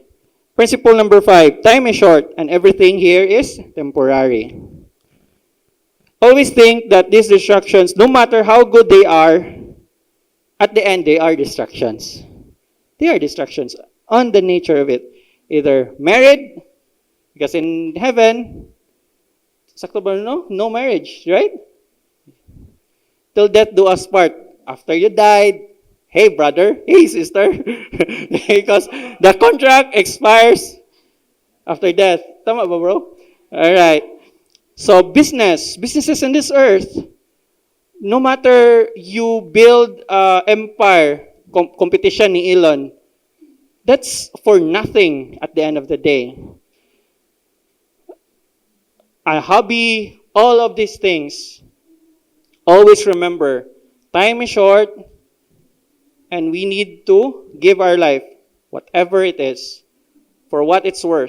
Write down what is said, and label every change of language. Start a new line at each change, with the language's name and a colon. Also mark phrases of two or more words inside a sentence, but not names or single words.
English: Principle number 5, time is short and everything here is temporary. Always think that these distractions, no matter how good they are, at the end they are distractions. They are distractions on the nature of it. Either married, because in heaven,
Filipino: sakto ba
English: no marriage, right? Till death do us part. After you died, hey brother, hey sister, because the contract expires after death.
Filipino: Tama ba
English: bro? Alright. So businesses in this earth, no matter you build empire, competition ni Elon, that's for nothing at the end of the day. A hobby, all of these things, always remember, time is short, and we need to give our life, whatever it is, for what it's worth.